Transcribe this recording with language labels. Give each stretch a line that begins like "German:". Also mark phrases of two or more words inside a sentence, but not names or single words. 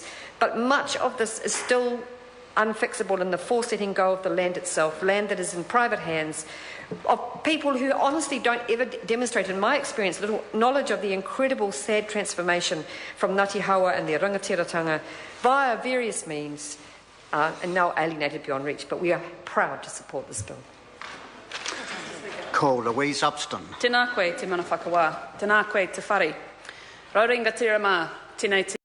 English: But much of this is still unfixable in the forced letting go of the land itself, land that is in private hands, of people who honestly don't ever demonstrate, in my experience, little knowledge of the incredible sad transformation from Ngati Haua and their rangatiratanga via various means, and now alienated beyond reach. But we are proud to support this bill.
Māori: Ko Louise Upston. Tēnā koe te mana whakawā, tēnā koe te whare. Rauringa tira mā, tēnei te